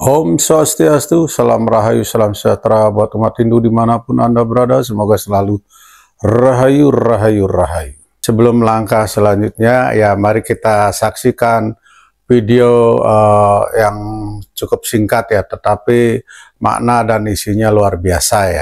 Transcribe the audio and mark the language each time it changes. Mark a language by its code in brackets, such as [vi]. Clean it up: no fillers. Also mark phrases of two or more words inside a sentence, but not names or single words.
[sa] Om Swastiastu, [id] salam rahayu, salam sejahtera buat umat Hindu dimanapun Anda berada. Semoga selalu rahayu, rahayu, rahayu. Sebelum langkah selanjutnya, ya mari kita saksikan video yang cukup singkat ya, tetapi makna dan isinya luar biasa ya.